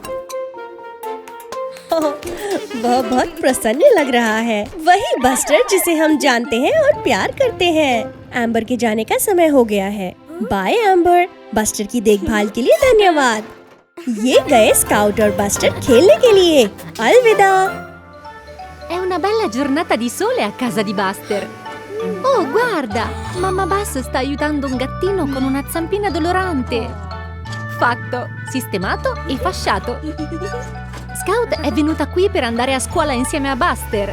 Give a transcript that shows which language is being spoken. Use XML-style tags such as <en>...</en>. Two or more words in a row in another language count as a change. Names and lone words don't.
<hi>वह बहुत प्रसन्न लग रहा है। वही बस्टर जिसे हम जानते हैं और प्यार करते हैं। एम्बर के जाने का समय हो गया है। बाय एम्बर, बस्टर की देखभाल के लिए धन्यवाद। ये गए स्काउट और बस्टर खेलने के लिए। अलविदा।</hi> <it>È una bella giornata di sole a casa di Buster. Oh, guarda! Mamma Bus sta aiutando un gattino con una zampina dolorante. Fatto, sistemato e fasciato. Scout è venuta qui per andare a scuola insieme a Buster.</it>